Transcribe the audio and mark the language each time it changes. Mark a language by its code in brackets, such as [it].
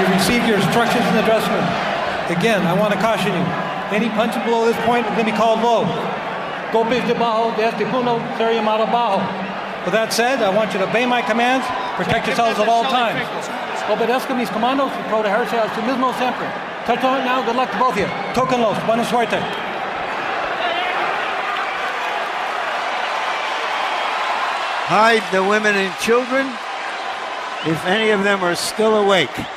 [en] Receive your instructions in the dressing room. Again, I want to caution you. Any punching below this point is going to be called low. [es] Golpes de bajo, de este punto, ser llamado bajo. [en] With that said, I want you to obey my commands, protect yourselves at all times. [es] Obedezca mis comandos y protegerse a sí mismo siempre. [en] Touch on it now, good luck to both of you. [es] Tóquenlos, buena suerte. [en] Hide the women and children, if any of them are still awake.